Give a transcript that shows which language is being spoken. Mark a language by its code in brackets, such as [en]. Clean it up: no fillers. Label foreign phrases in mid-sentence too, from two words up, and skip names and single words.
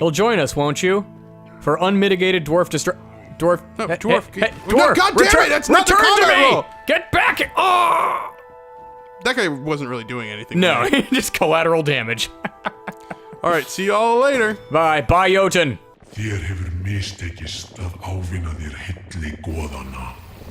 [en] You'll join us, won't you? For unmitigated dwarf dwarf. No, Hey, dwarf. hey, No, dwarf. God damn it, that's not the return to combat me! roll. Get back! Oh! That guy wasn't really doing anything. No, there. just collateral damage. All right, see y'all later. Bye, Jotun. [is] Þér hefur mistekist að ávinna þér hilli goðanna.